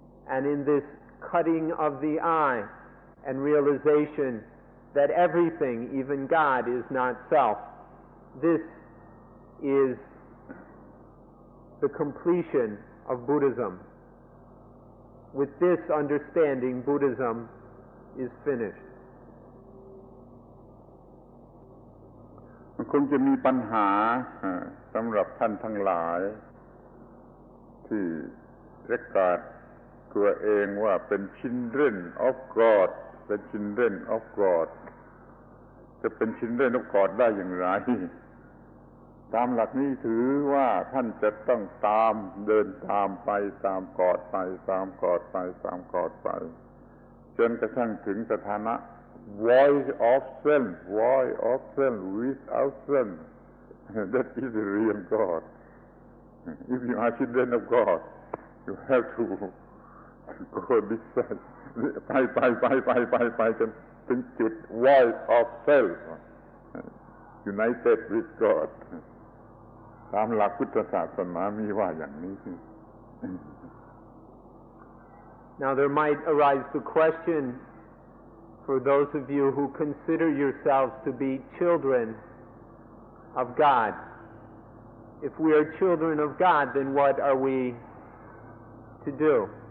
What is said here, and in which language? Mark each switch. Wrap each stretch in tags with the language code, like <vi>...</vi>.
<en>And in this cutting of the eye and realization that everything, even God, is not self, this is the completion of Buddhism. With this understanding, Buddhism is finished.</en> <th>มันคงจะมีปัญหาสำหรับท่านทั้งหลายที่ประกาศตัวเองว่าเป็น</th> <en>Children of God</en> <th>เป็น Children of God จะเป็น Children of God ได้อย่างไร ตามหลักนี้ถือว่าท่านจะต้องเดินตามไปตามกอดไปตามกอดไปตามกอดไปจนกระทั่งถึงสถานะ</th> <en>void of self without self that is the real God. If you are children of God, you have to go this side</en> <th>ไปจนถึงจุด</th> <en>void of self united with God</en> <th>ตามหลักพุทธศาสนามีว่าอย่างนี้</th> <en>Now there might arise the question for those of you who consider yourselves to be children of God. If we are children of God, then what are we to do?</en>